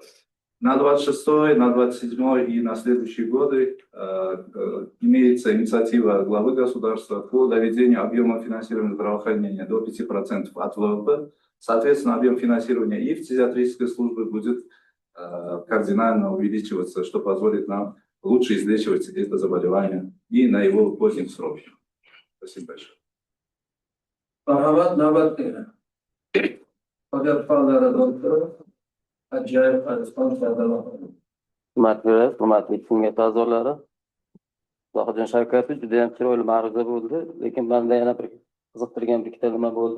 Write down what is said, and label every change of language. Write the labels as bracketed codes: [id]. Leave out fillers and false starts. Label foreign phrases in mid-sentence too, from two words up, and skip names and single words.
[ru] На 26-й, на 27-й и на следующие годы имеется инициатива главы государства по доведению объема финансирования здравоохранения до 5% от ВВП. Соответственно, объем финансирования и в фтизиатрической службе будет кардинально увеличиваться, что позволит нам лучше излечивать это заболевание и на его поздних сроках. Спасибо большое. [uz] Marhamat, navbatdagi. Qo'g'irqonlari doktori Ajoyib Arizxon Sardorov. Hurmatli kengash a'zolari. Zohidjon Shavkatovich juda ham chiroyli ma'ruza bo'ldi, lekin menda yana bir qiziqtirgan bir ikkita nima bo'ldi.